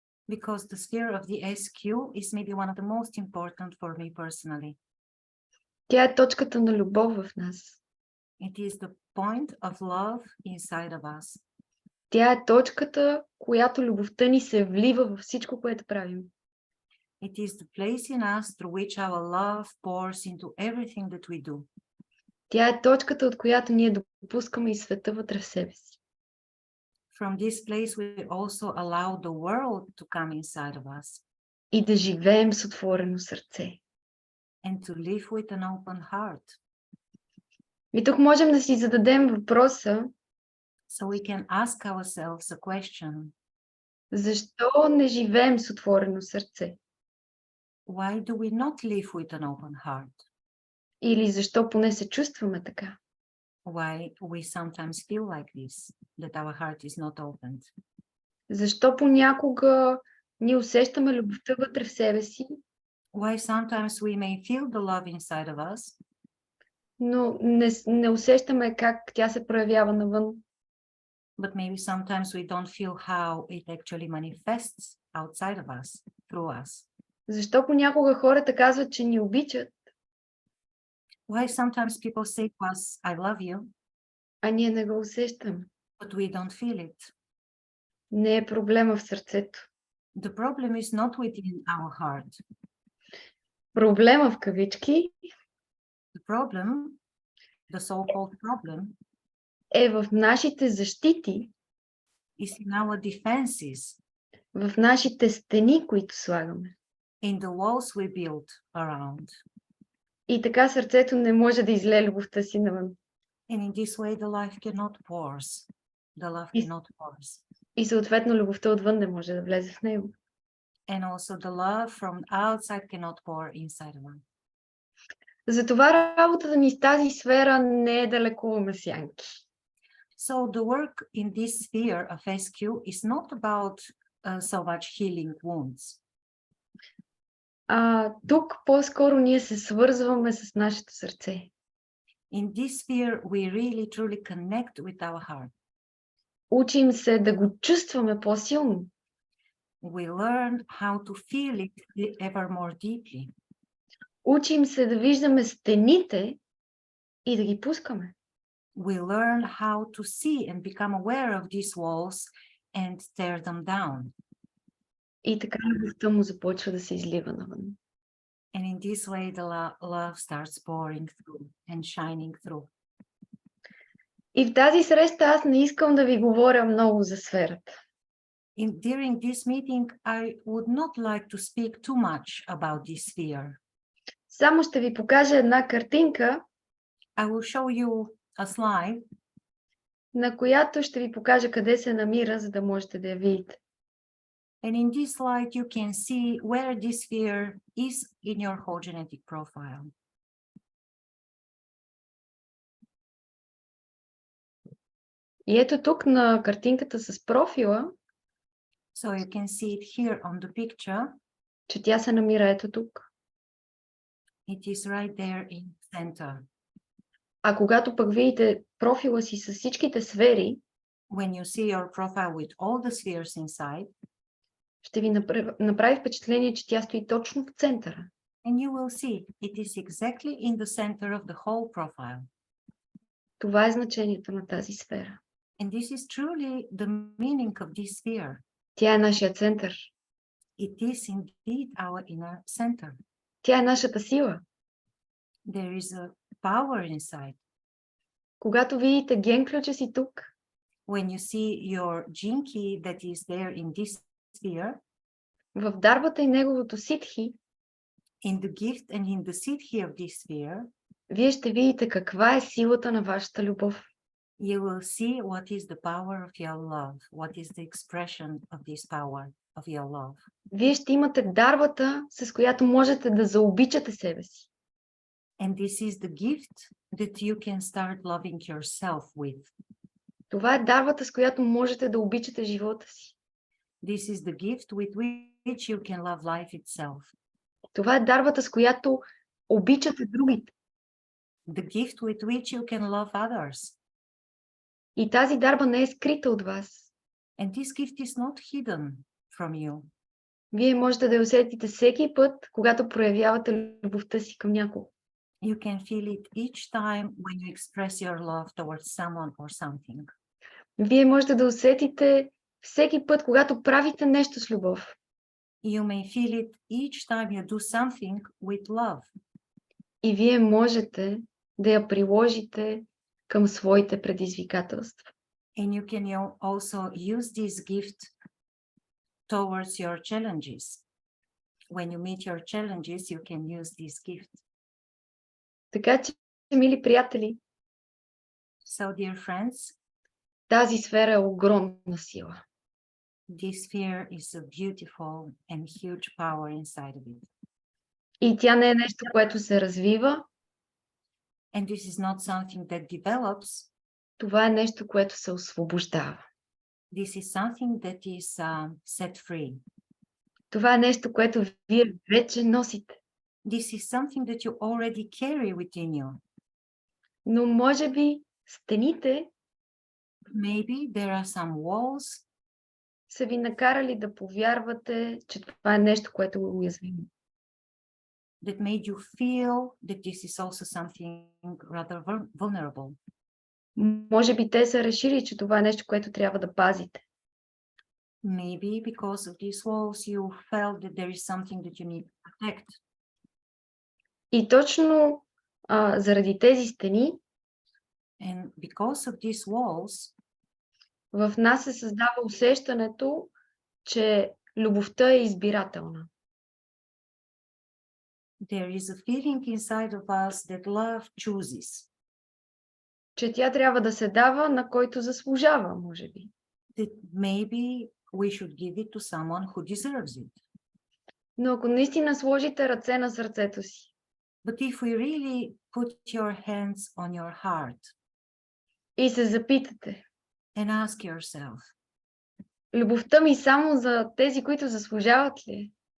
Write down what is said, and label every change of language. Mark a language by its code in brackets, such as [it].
[en] because the sphere of the SQ is maybe one of the most important for me personally. [bg] Тя е точката на любов в нас. [en] It is the point of love inside of us. [bg] Тя е точката, която любовта ни се влива във всичко, което правим. [en] It is the place in us through which our love pours into everything that we do. [bg] Тя е точката, от която ние допускаме и света вътре в себе си. [en] From this place we also allow the world to come inside of us [bg] И да живеем с отворено сърце. [en] and to live with an open heart. [bg] И тук можем да си зададем въпроса, [en] So we can ask ourselves a question. [bg] защо не живеем с отворено сърце? [en] Why do we not live with an open heart? [bg] Или защо поне се чувстваме така? [en] Why we sometimes feel like this, that our heart is not opened? [bg] Защо понякога ние усещаме любовта вътре в себе си, [en] Why sometimes we may feel the love inside of us, [bg] но не усещаме как тя се проявява навън? [en] but maybe sometimes we don't feel how it actually manifests outside of us, through us? [bg] Защо понякога хората казват, че ни обичат, [en] Why sometimes people say to us, I love you, [bg] а ние не го усещаме? [en] but we don't feel it? [bg] Не е проблема в сърцето. [en] The problem is not within our heart. [bg] Проблема в кавички [en] The problem, the so-called problem, [bg] е в нашите защити, [en] is in our defenses, [bg] в нашите стени, които слагаме. [en] in the walls we build around. [bg] И така сърцето не може да излее любовта си навън. [en] And in this way, the life cannot pours. The love Is- cannot pours. [bg] И съответно любовта отвън не може да влезе в него. [en] And also the love from outside cannot pour inside of us. [bg] Затова работата ни с тази сфера не е да лекуваме сянки. [en] So the work in this sphere of SQ is not about so much healing wounds. [bg] Тук по-скоро ние се свързваме с нашето сърце. [en] In this sphere, we really truly connect with our heart. [bg] Учим се да го чувстваме по-силно. [en] We learn how to feel it ever more deeply. [bg] Учим се да виждаме стените и да ги пускаме. [en] We learn how to see and become aware of these walls and tear them down. [bg] И така любовта му започва да се излива навън. [en] And in this way, the love starts pouring through and shining through. [bg] И в тази среща аз не искам да ви говоря много за сферата. [en] During this meeting, I would not like to speak too much about this sphere. [bg] Само ще ви покажа една картинка, [en] I will show you a slide [bg] на която ще ви покажа къде се намира, за да можете да я видите. [en] and in this slide you can see where this sphere is in your whole genetic profile. [bg] И ето тук на картинката с профила, [en] So you can see it here on the picture. [bg] че тя се намира ето тук. [en] It is right there in center. [bg] А когато пък видите профила си с всичките сфери, [en] When you see your profile with all the spheres inside, [bg] ще ви направи впечатление, че тя стои точно в центъра. [en] and you will see it is exactly in the center of the whole profile. [bg] Това е значението на тази сфера. [en] And this is truly the meaning of this sphere. [bg] Тя е нашия център. [en] It is indeed our inner center. [bg] Тя е нашата сила. [en] There is a power inside. [bg] Когато видите ген ключа си тук, [en] When you see your gene key that is there in this sphere, [bg] в дарбата и неговото ситхи, [en] in the gift and in the siddhi of this sphere, [bg] вие ще видите каква е силата на вашата любов. [en] you will see what is the power of your love, what is the expression of this power of your love. [bg] Вие ще имате дарбата, с която можете да заобичате себе си. [en] And this is the gift that you can start loving yourself with. [bg] Това е дарбата, с която можете да обичате живота си. [en] This is the gift with which you can love life itself. [bg] Това е дарбата, с която обичате другите. [en] The gift with which you can love others. [bg] И тази дарба не е скрита от вас. [en] And this gift is not hidden from you. [bg] Вие можете да я усетите всеки път, когато проявявате любовта си към някого. [en] You can feel it each time when you express your love towards someone or something. [bg] Вие можете да усетите всеки път, когато правите нещо с любов. [en] You may feel it each time you do something with love. [bg] И вие можете да я приложите към своите предизвикателства. [en] And you can also use this gift towards your challenges. When you meet your challenges, you can use this gift. [bg] Така че, мили приятели, [en] So, dear friends, [bg] тази сфера е огромна сила. [en] this sphere is a beautiful and huge power inside of it. [bg] И тя не е нещо, което се развива. [en] And this is not something that develops. [bg] Това е нещо, което се освобождава. [en] This is something that is set free. [bg] Това е нещо, което вие вече носите. [en] This is something that you already carry within you. [bg] Но може би стените [en] Maybe there are some walls [bg] са ви накарали да повярвате, че това е нещо, което е уязвимо. [en] that made you feel that this is also something rather vulnerable. [bg] Може би те са решили, че това е нещо, което трябва да пазите. [en] Maybe because of these walls you felt that there is something that you need to protect. [bg] И точно заради тези стени [en] And because of these walls, [bg] в нас се създава усещането, че любовта е избирателна. [en] there is a feeling inside of us that love chooses. [bg] Че тя трябва да се дава на който заслужава, може би. [en] That maybe we should give it to someone who deserves it. [bg] Но ако наистина сложите ръце на сърцето си [en] But if we really put your hands on your heart [bg] и се запитате, [en] and ask yourself, [bg] любовта ми само за тези, които заслужават ли?